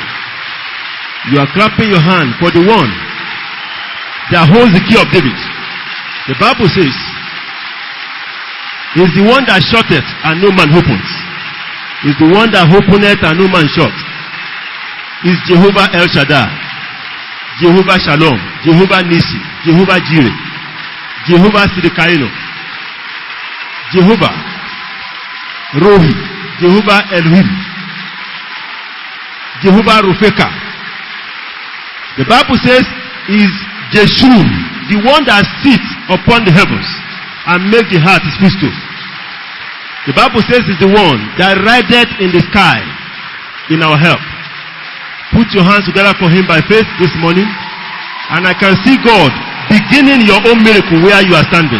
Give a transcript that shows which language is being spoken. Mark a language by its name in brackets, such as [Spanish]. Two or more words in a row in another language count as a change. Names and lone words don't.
[English] You are clapping your hand for the one that holds the key of David. The Bible says, he is the one that shutteth and no man opens. He is the one that openeth and no man shut. He is Jehovah El Shaddai, Jehovah Shalom, Jehovah Nisi, Jehovah Jireh, Jehovah Sidikaino, Jehovah Rohi, Jehovah Elohim, Jehovah Rufeka. The Bible says he is Jeshurun, the one that sits upon the heavens and makes the heart his footstool. The Bible says he's the one that rideth in the sky in our help. Put your hands together for him by faith this morning, and I can see God beginning your own miracle where you are standing.